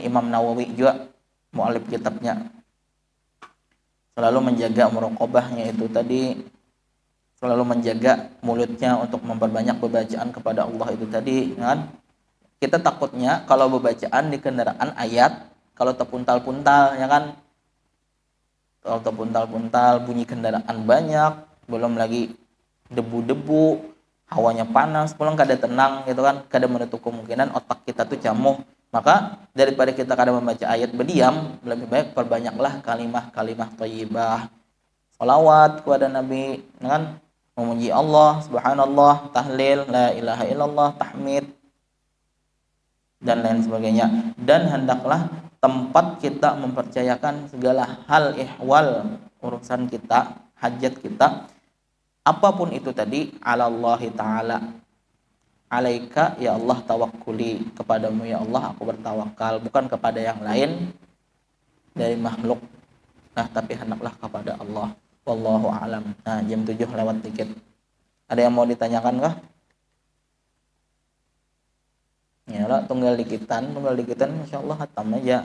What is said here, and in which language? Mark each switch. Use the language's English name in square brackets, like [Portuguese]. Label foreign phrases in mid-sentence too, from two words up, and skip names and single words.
[Indonesian] Imam Nawawi juga mu'alif kitabnya selalu menjaga muraqabahnya itu tadi, selalu menjaga mulutnya untuk memperbanyak bacaan kepada Allah itu tadi kan. Kita takutnya kalau bacaan di kendaraan ayat, kalau terpuntal-puntal ya kan, kalau terpuntal-puntal bunyi kendaraan banyak, belum lagi debu-debu, hawanya panas, pulang kada tenang gitu kan, kada menutup kemungkinan otak kita tuh camuh. Maka daripada kita kada membaca ayat berdiam, lebih baik perbanyaklah kalimah-kalimah thayyibah, salawat kepada Nabi dengan memuji Allah, [Arabic] subhanallah, tahlil, la ilaha illallah, [Indonesian] tahmid, dan lain sebagainya. Dan hendaklah tempat kita mempercayakan segala hal ihwal urusan kita, hajat kita, apapun itu tadi, [Arabic] alallahi ta'ala. Alaika ya Allah tawakkuli, [Indonesian] kepadamu ya Allah aku bertawakal, bukan kepada yang lain dari makhluk. Tapi hendaklah kepada Allah. [Arabic] Wallahu a'lam. [Indonesian] Jam 7 lewat dikit. Ada yang mau ditanyakan kah? Ya lah, tunggal dikitan insyaallah hatam aja.